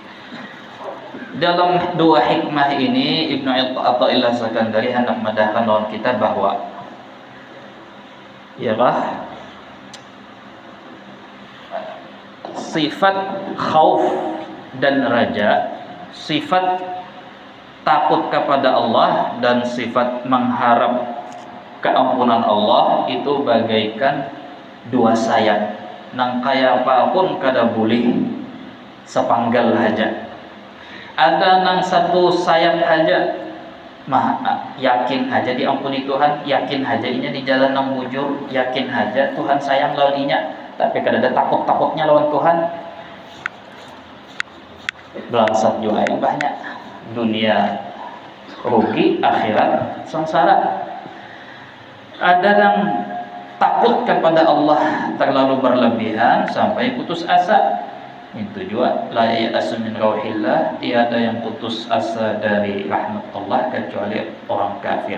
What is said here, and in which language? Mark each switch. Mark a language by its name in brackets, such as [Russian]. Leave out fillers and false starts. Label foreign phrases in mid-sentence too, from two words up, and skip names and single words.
[Indonesian] Dalam dua hikmah ini Ibnu Athaillah Sakandari hendak medahkan lawan kita bahwa ialah sifat khauf dan raja, sifat takut kepada Allah dan sifat mengharap keampunan Allah itu bagaikan dua sayap. [Banjar] Nang kaya apapun kada boleh sepanggal aja. Ada nang satu sayap aja, yakin aja diampuni Tuhan, yakin aja inya di jalan nang bujur, yakin aja Tuhan sayang lawan inya, tapi kada ada takut-takutnya lawan Tuhan. [Indonesian] Belangsat juga yang banyak, dunia rugi, akhirat sengsara. Ada yang takut kepada Allah terlalu berlebihan sampai putus asa. Itu juga [Arabic] la ya'asu min rauhillah, [Indonesian] tiada yang putus asa dari rahmat Allah kecuali orang kafir.